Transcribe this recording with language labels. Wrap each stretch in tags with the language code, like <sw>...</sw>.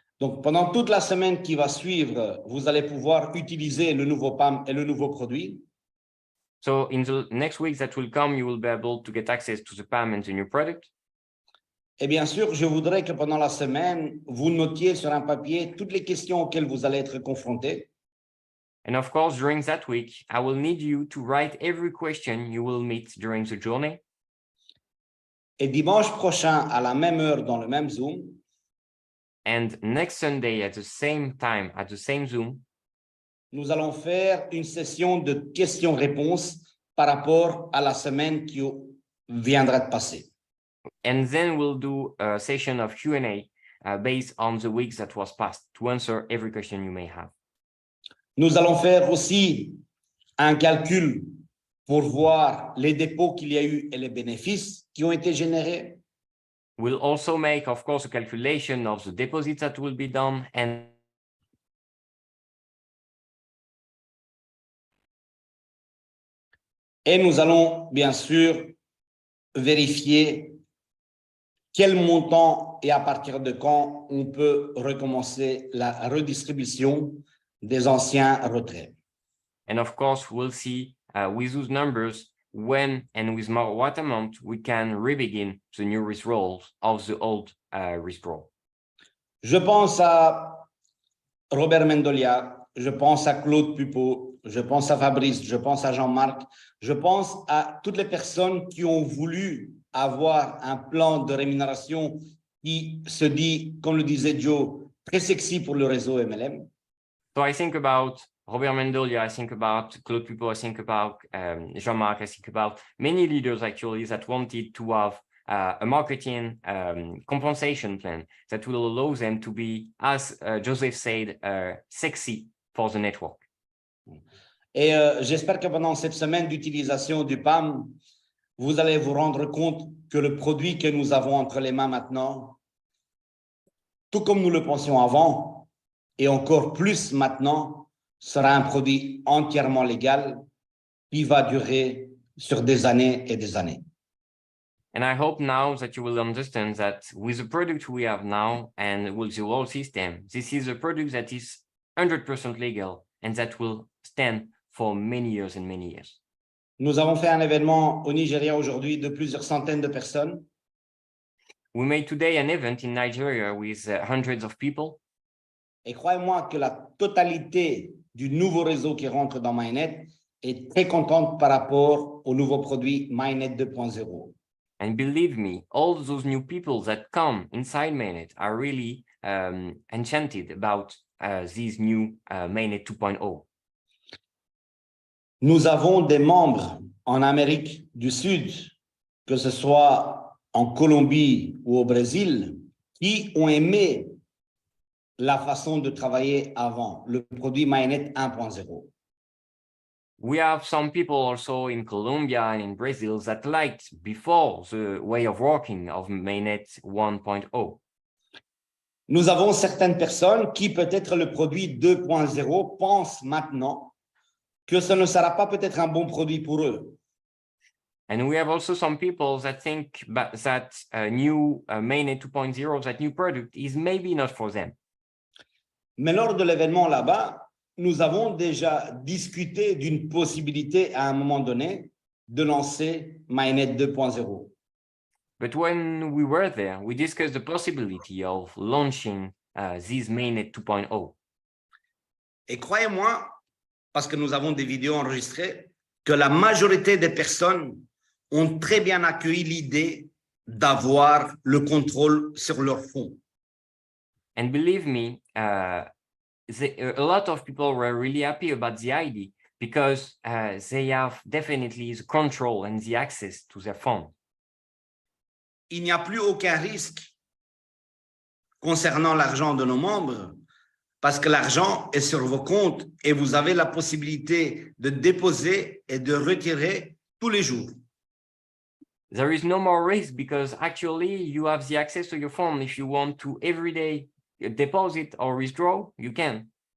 <fr>Donc, pendant toute la semaine qui va suivre, vous allez pouvoir utiliser le nouveau PAM et le nouveau produit.</fr> <en>So in the next week that will come, you will be able to get access to the PAM and the new product.</en> <fr>Et bien sûr, je voudrais que pendant la semaine, vous notiez sur un papier toutes les questions auxquelles vous allez être confrontés.</fr> <en>And of course, during that week, I will need you to write every question you will meet during the journey.</en> <fr>Et dimanche prochain, à la même heure, dans le même Zoom,</fr> <en>And next Sunday at the same time, at the same Zoom,</en> <fr>nous allons faire une session de questions-réponses par rapport à la semaine qui viendra de passer.</fr> <en>and then we'll do a session of Q&A based on the weeks that was past to answer every question you may have.</en> <fr>Nous allons faire aussi un calcul pour voir les dépôts qu'il y a eu et les bénéfices qui ont été générés.</fr> <en>We'll also make, of course, a calculation of the deposits that will be done and</en> <fr>Et nous allons bien sûr vérifier quel montant et à partir de quand on peut recommencer la redistribution des anciens retraits.</fr> <en>And of course, we'll see with those numbers when and with what amount we can re-begin the new withdrawals of the old withdrawal.</en> <fr>Je pense à Robert Mendolia, je pense à Claude Pupeau, je pense à Fabrice, je pense à Jean-Marc, je pense à toutes les personnes qui ont voulu avoir un plan de rémunération qui se dit, comme le disait Joe, très sexy pour le réseau MLM.</fr> <en>So I think about Robert Mendolia, I think about Claude Pupeau, I think about Jean-Marc, I think about many leaders actually that wanted to have a marketing compensation plan that will allow them to be, as Joseph said, sexy for the network.</en> <fr>Et j'espère que pendant cette semaine d'utilisation du PAM, vous allez vous rendre compte que le produit que nous avons entre les mains maintenant, tout comme nous le pensions avant, et encore plus maintenant, sera un produit entièrement légal qui va durer sur des années et des années.</fr> <en>And I hope now that you will understand that with the product we have now and with the whole system, this is a product that is 100% legal and that will stand for many years and many years.</en> <fr>Nous avons fait un événement au Nigeria aujourd'hui de plusieurs centaines de personnes.</fr> <en>We made today an event in Nigeria with hundreds of people.</en> <fr>Et croyez-moi que la totalité du nouveau réseau qui rentre dans MyNet est très contente par rapport au nouveau produit MyNet 2.0.</fr> <en>And believe me, all those new people that come inside Mainnet are really enchanted about this new Mainnet 2.0.</en> <fr>Nous avons des membres en Amérique du Sud, que ce soit en Colombie ou au Brésil, qui ont aimé la façon de travailler avant, le produit MyNet 1.0.</fr> <en>We have some people also in Colombia and in Brazil that liked before the way of working of Mainnet 1.0.</en> <fr>Nous avons certaines personnes qui, peut-être le produit 2.0, pensent maintenant que ce ne sera pas peut-être un bon produit pour eux.</fr> <en>And we have also some people that think that new Mainnet 2.0, that new product is maybe not for them.</en> <fr>Mais lors de l'événement là-bas, nous avons déjà discuté d'une possibilité à un moment donné de lancer MyNet 2.0.</fr> <en>But when we were there, we discussed the possibility of launching this Mainnet 2.0.</en> <fr>Et croyez-moi, parce que nous avons des vidéos enregistrées, que la majorité des personnes ont très bien accueilli l'idée d'avoir le contrôle sur leurs fonds.</fr> <en>And believe me, a lot of people were really happy about the idea because they have definitely the control and the access to their phone.</en> <fr>Il n'y a plus aucun risque concernant l'argent de nos membres parce que l'argent est sur vos comptes et vous avez la possibilité de déposer et de retirer tous les jours.</fr> <en>There is no more risk because actually you have the access to your phone. If you want to every day deposit or withdraw, you can.</en>